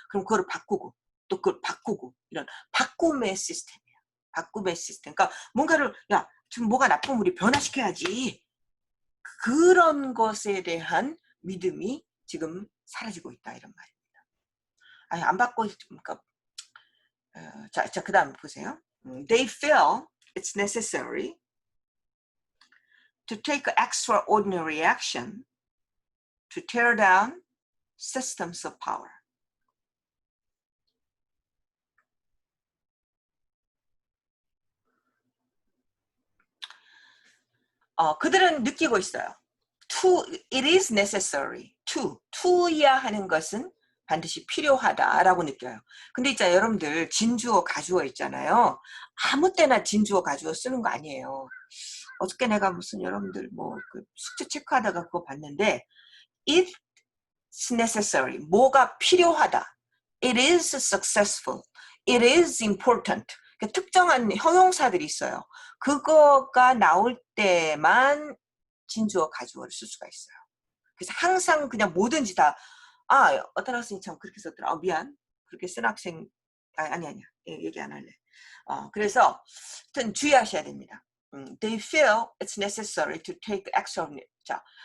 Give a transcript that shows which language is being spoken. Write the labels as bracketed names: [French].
[Korean] 그럼 그걸 바꾸고 또 그걸 바꾸고 이런 바꿈의 시스템이에요. 바꿈의 시스템. 그러니까 뭔가를 지금 뭐가 나쁘면 우리 변화시켜야지. 그런 것에 대한 믿음이 지금 사라지고 있다 이런 말입니다. 아니 안 바꿔 그러니까 자 그다음 보세요. [English] They feel it's necessary to take extraordinary action to tear down systems of power. [Korean] 그들은 느끼고 있어요. [English] It is necessary to [Korean] 야 하는 것은 반드시 필요하다라고 느껴요. 근데 있잖아요. 여러분들 진주어 가주어 있잖아요. 아무 때나 진주어 가주어 쓰는 거 아니에요. 어저께 내가 무슨 여러분들 그 숙제 체크하다가 그거 봤는데 it's necessary 뭐가 필요하다. [English] It is successful. It is important. [Korean] 특정한 형용사들이 있어요. 그거가 나올 때만 진주어 가주어를 쓸 수가 있어요. 그래서 항상 그냥 뭐든지 다 어떤 학생이 참 그렇게 썼더라. 미안. 그렇게 쓴 학생 아니야. 얘기 안 할래. 그래서 하여튼 주의하셔야 됩니다. [English] They feel it's necessary to take action. 자,